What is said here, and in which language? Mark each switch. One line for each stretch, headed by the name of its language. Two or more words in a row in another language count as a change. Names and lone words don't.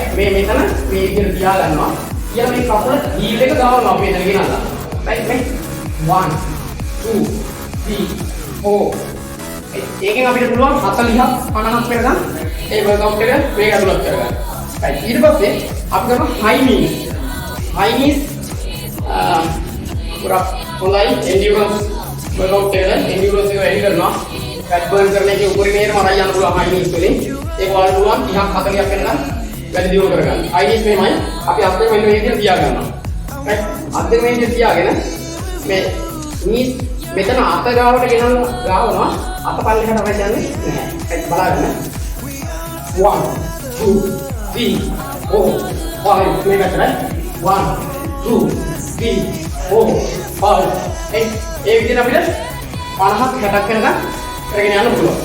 Sinhala: මේ මෙතන මේ විදිහට තියා ගන්නවා. ඊළඟ මේ කකුල හීල් එක ගාවනවා අපි එතන ගෙනල්ලා.
English: right. 1 2 3 4.
Sinhala: ඒකෙන් අපිට පුළුවන් 40ක් 50ක් වෙනකම් ඒ වර්කවුට් එක මේක ඇතුළත් කරගන්න. right. ඊට පස්සේ අපි කරනවා
English: high knees. high knees
Sinhala: ගොඩක් හොඳයි endurance වර්කවුට් එකට endurance එක වැඩි කරනවා.
English: fat burn
Sinhala: කරන එකේ උපරිමයටම අරන් යන්න පුළුවන්
English: high knees
Sinhala: වලින්. ඒක වල පුළුවන් 30ක් 40ක් වෙනකම් වැඩි දියුණු කරගන්න.
English: high knees
Sinhala: මෙහෙමයි. අපි අත් දෙක මෙන්න මේ විදිහට තියා ගන්නවා. right. අත් දෙක මේ විදිහට තියාගෙන මේ knees මෙතන අත ගාවට ගාවනවා. අත පල්ලෙහාට අවශ්‍ය යන්නේ නැහැ. බලන්න. 1 2 3 4 5 මේ පැත්තට 1 2 3 4 5 8 ඒ විදිහට අපිට 50ක් 60ක් වෙනකම් කරගෙන යන්න පුළුවන්.